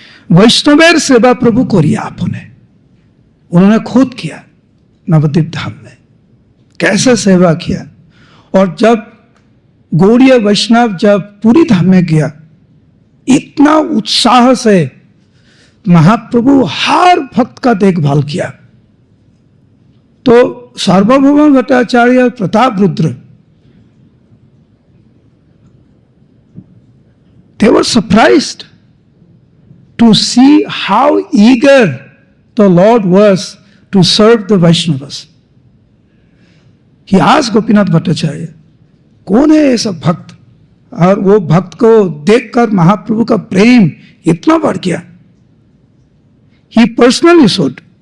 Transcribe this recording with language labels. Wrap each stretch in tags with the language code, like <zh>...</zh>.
<bn>वैष्णवेर सेवा प्रभु करिए आपने,</bn> <hi>उन्होंने खुद किया नवद्वीप धाम में, कैसे सेवा किया। और जब गौड़ीय वैष्णव जब पूरी धाम में गया, इतना उत्साह से महाप्रभु हर भक्त का देखभाल किया।</hi> <en>तो Sarvabhauma Bhattacharya, Pratap Rudra, they were surprised to see how eager the Lord was to serve the Vaishnavas. He asked Gopinath Bhattacharya,</en> <hi>कौन है ये सब भक्त? और वो भक्त को देखकर महाप्रभु का प्रेम इतना बढ़ गया।</hi> <en>He personally showed.</en>